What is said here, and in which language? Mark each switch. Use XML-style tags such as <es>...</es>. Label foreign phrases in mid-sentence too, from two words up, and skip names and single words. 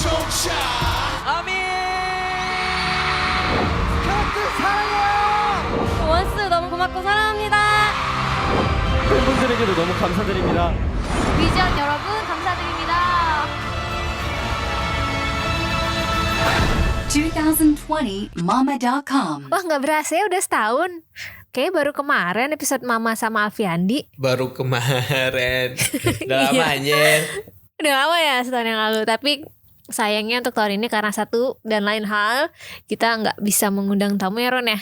<ko>원스 너무 고맙고 사랑합니다. 팬분들에게도 너무 감사드립니다. 위전 여러분 감사드립니다. 2020mama.com.</ko> <id>Wah nggak berasa ya udah setahun. Kayaknya baru kemarin episode Mama sama Alfiandi. Baru kemarin. Udah lama Iya. anjir. Udah lama ya setahun yang lalu. Tapi sayangnya untuk tahun ini karena satu dan lain hal kita nggak bisa mengundang tamu ya Ron ya.</id>